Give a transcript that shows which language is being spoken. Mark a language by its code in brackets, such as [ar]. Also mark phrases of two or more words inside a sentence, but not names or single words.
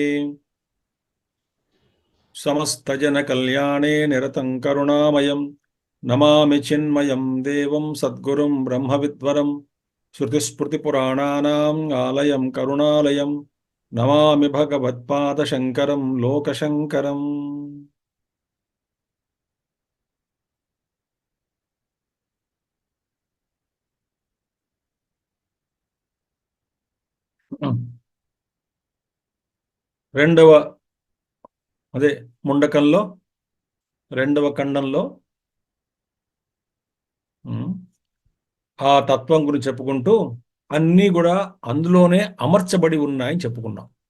[sa] समस्तजनकल्याणे निरतं करुणामयं नमामि चिन्मयं देवं सद्गुरुं ब्रह्मविद्वरं श्रुतिस्मृतिपुराणानाम् आलयं करुणालयं नमामि भगवत्पादशङ्करं लोकशङ्करम्। [te] రెండవ అదే ముండకంలో రెండవ ఖండంలో ఆ తత్వం గురించి చెప్పుకుంటూ అన్నీ కూడా అందులోనే అమర్చబడి ఉన్నాయని చెప్పుకున్నాం.